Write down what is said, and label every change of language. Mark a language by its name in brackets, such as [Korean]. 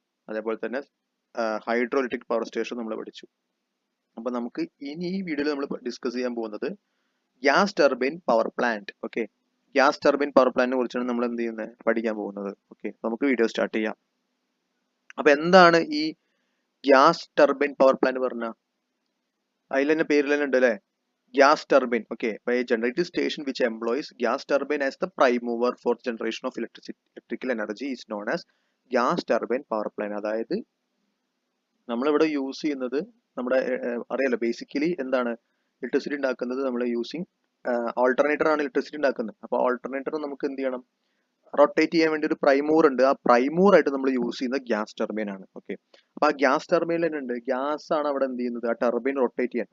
[Malayalam] അതേപോലെ തന്നെ hydro electric power station നമ്മൾ പഠിച്ചു. അപ്പോൾ നമുക്ക് ഇനി ഈ വീഡിയോയിൽ നമ്മൾ ഡിസ്കസ് ചെയ്യാൻ പോകുന്നത് gas turbine power plant. Okay, gas turbine power പ്ലാന്റിനെ കുറിച്ചാണ് നമ്മൾ എന്ത് ചെയ്യുന്നത്, പഠിക്കാൻ പോകുന്നത്. ഓക്കെ, നമുക്ക് വീഡിയോ സ്റ്റാർട്ട് ചെയ്യാം. അപ്പോൾ എന്താണ് ഈ ഗ്യാസ് ടർബൈൻ പവർ പ്ലാന്റ് പറഞ്ഞ? അതിൽ തന്നെ പേരിൽ തന്നെ ഉണ്ട് അല്ലേ, gas turbine. [English] Okay, by a generating station which employs gas turbine as the prime mover for generation of electrical energy is known as gas turbine power plant. [Malayalam] അതായത് നമ്മളിവിടെ use ചെയ്യുന്നത് നമ്മുടെ അറിയാലോ, ബേസിക്കലി എന്താണ് ഇലക്ട്രിസിറ്റി ഉണ്ടാക്കുന്നത്, നമ്മൾ യൂസിങ് ആൾട്ടർനേറ്റർ ആണ് electricity ഉണ്ടാക്കുന്നത്. അപ്പോൾ ആൾട്ടർനേറ്റർ നമുക്ക് എന്ത് ചെയ്യണം, റൊട്ടേറ്റ് ചെയ്യാൻ വേണ്ടി ഒരു പ്രൈമൂർ ഉണ്ട്. ആ പ്രൈമൂർ ആയിട്ട് നമ്മൾ യൂസ് ചെയ്യുന്ന ഗ്യാസ് ടർബൈൻ ആണ്. ഓക്കെ, അപ്പൊ ആ ഗ്യാസ് ടർബൈനിൽ തന്നെ ഉണ്ട്, ഗ്യാസ് ആണ് അവിടെ എന്ത് ചെയ്യുന്നത്, ആ ടർബൈൻ റൊട്ടേറ്റ് ചെയ്യാൻ.